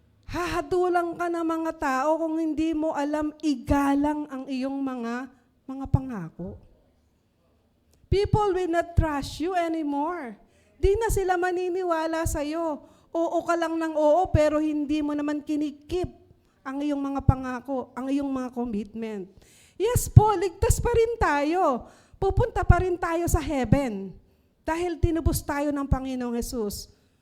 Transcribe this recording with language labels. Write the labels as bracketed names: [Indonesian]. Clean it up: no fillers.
[Filipino] Hahatulang ka ng mga tao kung hindi mo alam igalang ang iyong mga pangako. [English] People will not trust you anymore. [Filipino] Di na sila maniniwala sa'yo. Oo ka lang ng oo, pero hindi mo naman kinikip ang iyong mga pangako, ang iyong mga commitment. Yes po, ligtas pa rin tayo. Pupunta pa rin tayo sa heaven dahil tinubos tayo ng Panginoong Hesus.